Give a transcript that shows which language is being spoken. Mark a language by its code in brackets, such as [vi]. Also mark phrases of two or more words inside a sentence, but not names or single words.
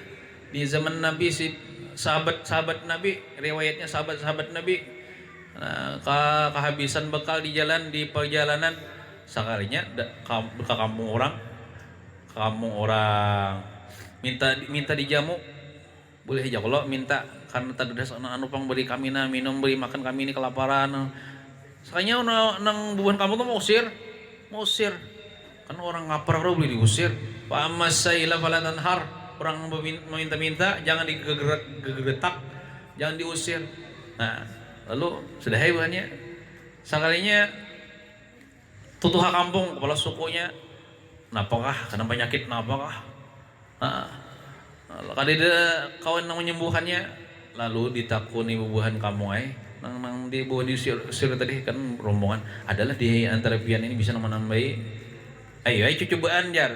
[bjn] Di zaman Nabi si sahabat-sahabat Nabi, riwayatnya sahabat-sahabat Nabi kehabisan bekal di jalan, di perjalanan, sekalinya ke kampung orang minta dijamu, boleh aja kalau minta, karena tadi anu pang beri kami minum, beri makan kami ini kelaparan. Sekalinya nang bubuhan kamu tuh mau usir kan orang ngapar boleh diusir. [ar] Wa amma saila fala tanhar, [bjn] orang meminta-minta jangan digegetak, jangan diusir. Nah, lalu sudah hebatnya sekalinya tutuha kampung kepala sukunya napakah kena penyakit napakah. Nah, kadida kawan yang menyembuhannya, lalu ditakuni bubuhan kamu nang di bawah diusir tadi kan rombongan adalah di antara pian ini bisa menambahi ayo cobaan jar.